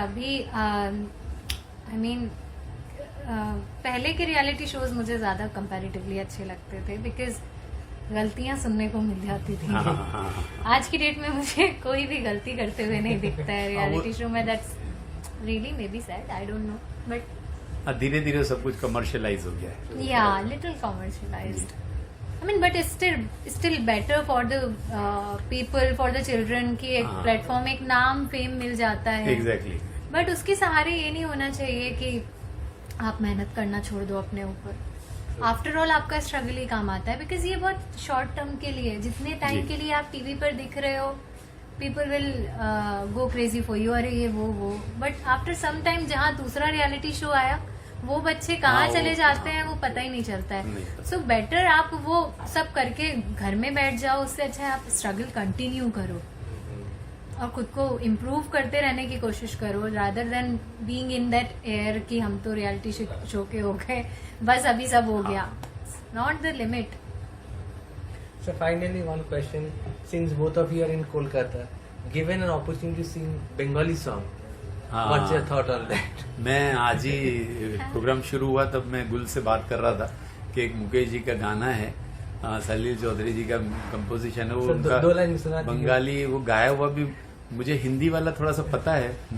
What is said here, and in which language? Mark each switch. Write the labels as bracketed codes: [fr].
[hi] अभी [en] I mean [hi] पहले के रियलिटी शोज मुझे ज्यादा कंपैरेटिवली अच्छे लगते थे, बिकॉज गलतियां सुनने को मिल जाती थी। आज की डेट में मुझे कोई भी गलती करते हुए नहीं दिखता है रियलिटी शो में। [en] that's really maybe sad, I don't know, but [hi] धीरे धीरे सब कुछ कमर्शियलाइज हो गया है। [en] या little commercialized. I mean, but it's still better for the people, for the children [hi] कि एक प्लेटफॉर्म, एक नाम, फेम मिल जाता है। [en] Exactly. [hi] बट उसके सहारे ये नहीं होना चाहिए कि आप मेहनत करना छोड़ दो अपने ऊपर। आफ्टर ऑल आपका स्ट्रगल ही काम आता है, बिकॉज ये बहुत शॉर्ट टर्म के लिए, जितने टाइम के लिए आप टीवी पर दिख रहे हो, [en] people will go crazy for you, [hi] अरे ये वो, [en] but after some time [hi] जहाँ दूसरा रियलिटी शो आया, वो बच्चे कहाँ चले जाते हैं वो पता ही नहीं चलता है। सो बेटर आप वो सब करके घर में बैठ जाओ, उससे अच्छा है आप स्ट्रगल कंटिन्यू करो और खुद को इम्प्रूव करते रहने की कोशिश करो, [en] rather than being in that air [hi] कि हम तो रियलिटी शो के हो गए, बस अभी सब हो गया। [en] Not the limit. So finally, one question: since both of you are in Kolkata, given an opportunity to sing Bengali song, what's your thought on that? [hi] मैं आज ही प्रोग्राम शुरू हुआ तब मैं गुल से बात कर रहा था कि एक मुकेश जी का गाना है, सलील चौधरी जी का कंपोजिशन है, वो उनका दो लाइन सुना दीजिए। बंगाली वो गाया हुआ भी, मुझे हिंदी वाला थोड़ा सा पता है।